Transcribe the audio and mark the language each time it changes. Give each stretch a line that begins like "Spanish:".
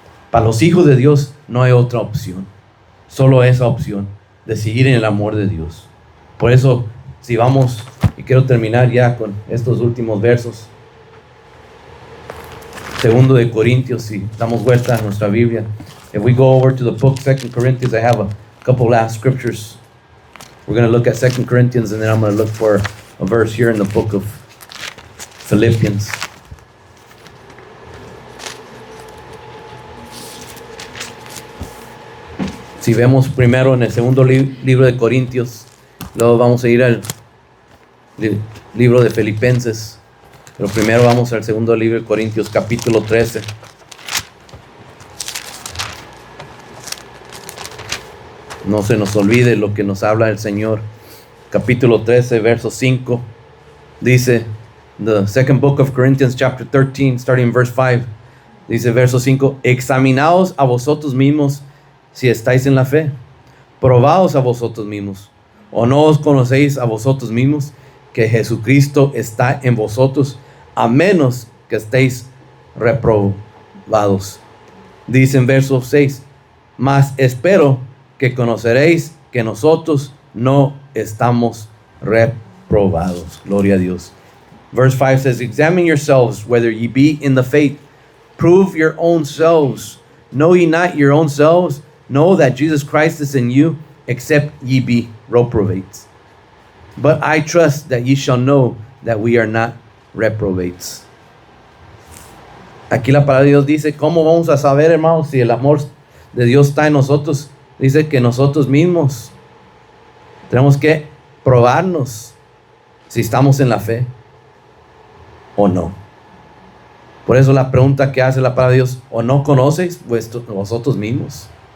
Spanish: Para los hijos de Dios no hay otra opción. Solo esa opción de seguir en el amor de Dios. Por eso, si vamos, y quiero terminar ya con estos últimos versos. Segundo de Corintios, si damos vuelta a nuestra Biblia.
English: If we go over to the book 2 Corinthians, I have a couple last scriptures. We're going to look at 2 Corinthians, and then I'm going to look for a verse here in the book of Philippians.
Spanish: Si vemos primero en el segundo libro de Corintios, luego vamos a ir al libro de Filipenses, pero primero vamos al segundo libro de Corintios, capítulo 13. No se nos olvide lo que nos habla el Señor. Capítulo 13, verso 5. Dice,
English: the second book of Corinthians, chapter 13, starting in verse 5.
Spanish: Dice, verso 5. Examinaos a vosotros mismos si estáis en la fe. Probaos a vosotros mismos. ¿O no os conocéis a vosotros mismos que Jesucristo está en vosotros, a menos que estéis reprobados? Dice en verso 6. Mas espero que conoceréis que nosotros no estamos reprobados. Gloria a Dios.
English: Verse 5 says, examine yourselves whether ye be in the faith. Prove your own selves. Know ye not your own selves? Know that Jesus Christ is in you, except ye be reprobates. But I trust that ye shall know that we are not reprobates.
Spanish: Aquí la palabra de Dios dice, ¿cómo vamos a saber, hermanos, si el amor de Dios está en nosotros? Dice que nosotros mismos tenemos que probarnos si estamos en la fe o no. Por eso la pregunta que hace la palabra de Dios, ¿o no conocéis vosotros mismos?